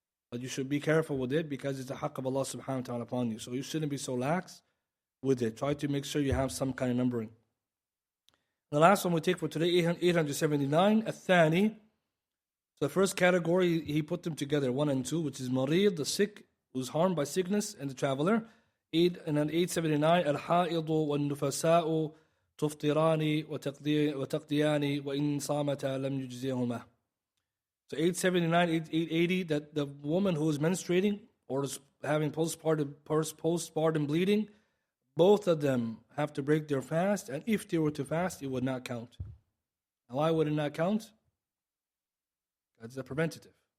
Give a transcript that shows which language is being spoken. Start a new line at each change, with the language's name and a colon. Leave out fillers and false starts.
English: But you should be careful with it, because it's the haqq of Allah subhanahu wa ta'ala upon you. So you shouldn't be so lax with it. Try to make sure you have some kind of numbering. The last one we take for today, 879, الثاني. So the first category, he put them together, 1 and 2, which is marid, the sick, who's harmed by sickness, and the traveler.
Arabic: And then 879, الحائض والنفساء تفطران وتقضيان وإن صامتا لم يجزيهما.
English: So 879, 880, that the woman who is menstruating or is having postpartum bleeding, both of them have to break their fast, and if they were to fast, it would not count. And why would it not count? That's a preventative.